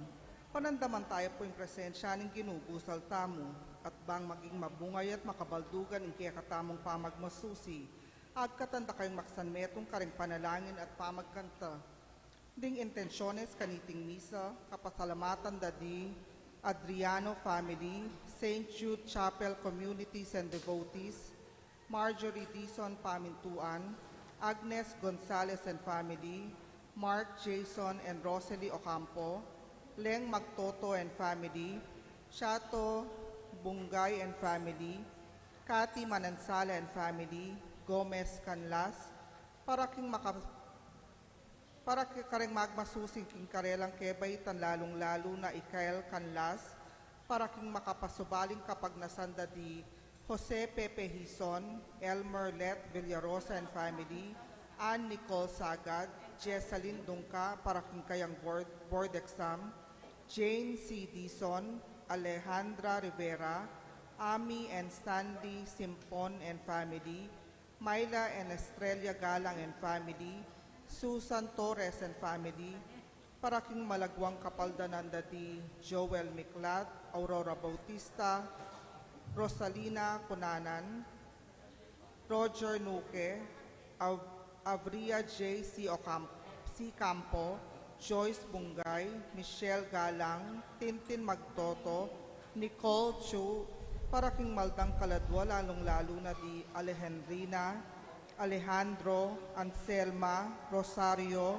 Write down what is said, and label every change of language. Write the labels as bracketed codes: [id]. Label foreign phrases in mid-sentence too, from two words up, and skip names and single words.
[pam] Panandaman tayo po yung presensya ng ginugusal tamo, at bang maging mabungay at makabaldugan ng kaya katamong pamagmasusi, agkatanda kayong maksanmetong karing panalangin at pamagkanta. Ding intensyones kaniting misa, kapasalamatan dadi, Adriano family, St. [en] Jude Chapel communities and devotees, Marjorie Dison Pamintuan, Agnes Gonzalez and family, Mark Jason and Rosalie Ocampo, Leng Magtoto and family, Chato Bungay and family, Cathy Manansala and family, Gomez Canlas, para [pam] karing magmasusing king karelang kebay tan lalong-lalo na Ikael Canlas, para king makapasubaling kapag nasanda di Jose Pepe Hison, Elmer Let Villarosa [en] and family, [pam] Ann Nicole Sagad, Jessalyn Dungka, para king kayang [en] board exam, [pam] Jane C. [en] Dison, Alejandra Rivera, Ami and Stanley Simpon and family, Myla and Estrella Galang and family, Susan Torres and family, [pam] para king malagwang kapaldanan dati Joel Miklat, Aurora Bautista, Rosalina Cunanan, Roger Nuque, Avria J. C. Campo, Joyce Bungay, Michelle Galang, Tintin Magtoto, Nicole Chu, para king maldang kaladwa lalong-lalo na di Alejandrina, Alejandro, Anselma, Rosario,